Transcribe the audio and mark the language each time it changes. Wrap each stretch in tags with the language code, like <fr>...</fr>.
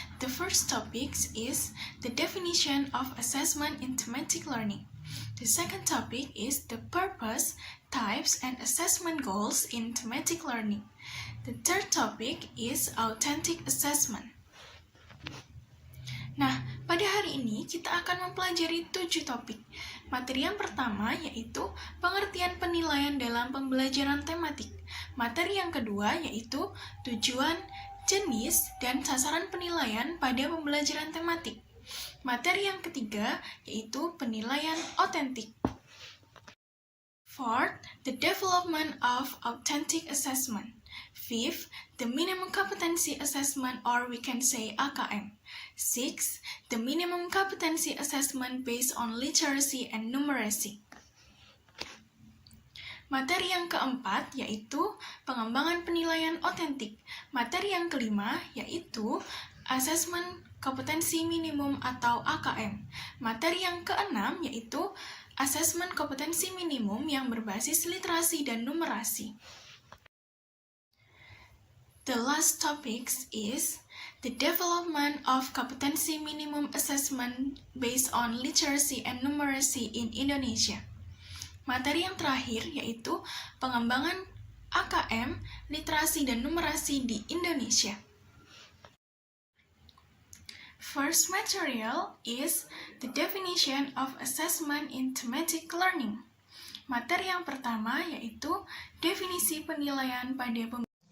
<en>The first topic is the definition of assessment in thematic learning. The second topic is the purpose, types, and assessment goals in thematic learning. The third topic is authentic assessment.</en> <id>Nah, pada hari ini kita akan mempelajari 7 topik. Materi yang pertama yaitu pengertian penilaian dalam pembelajaran tematik. Materi yang kedua yaitu tujuan, jenis, dan sasaran penilaian pada pembelajaran tematik. Materi yang ketiga yaitu penilaian otentik.</id> <en>Fourth, the development of authentic assessment. Fifth, the minimum competency assessment, or we can say AKM. Sixth, the minimum competency assessment based on literacy and numeracy.</en> <id>Materi yang keempat yaitu pengembangan penilaian otentik. Materi yang kelima yaitu asesmen kompetensi minimum atau AKM. Materi yang keenam yaitu asesmen kompetensi minimum yang berbasis literasi dan numerasi.</id> <en>The last topic is the development of competency minimum assessment based on literacy and numeracy in Indonesia.</en> <id>Materi yang terakhir yaitu pengembangan AKM, literasi dan numerasi di Indonesia.</id> <en>First material is the definition of assessment in thematic learning.</en> <id>Materi yang pertama yaitu definisi penilaian pada</id>